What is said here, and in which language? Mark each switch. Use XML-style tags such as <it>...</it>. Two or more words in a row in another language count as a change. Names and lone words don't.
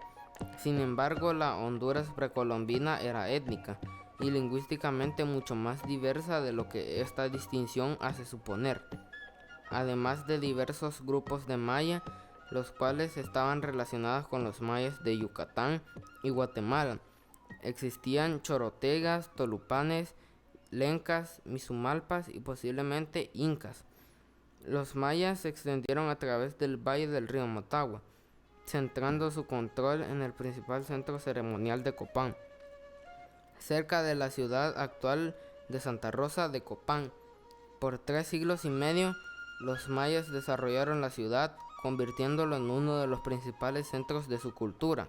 <es>Sin embargo, la Honduras precolombina era étnica y lingüísticamente mucho más diversa de lo que esta distinción hace suponer. Además de diversos grupos de maya, los cuales estaban relacionados con los mayas de Yucatán y Guatemala. Existían chorotegas, tolupanes, lencas, misumalpas y posiblemente incas. Los mayas se extendieron a través del valle del río Motagua, centrando su control en el principal centro ceremonial de Copán, cerca de la ciudad actual de Santa Rosa de Copán. Por 3 siglos y medio, los mayas desarrollaron la ciudad, convirtiéndolo en uno de los principales centros de su cultura.</es>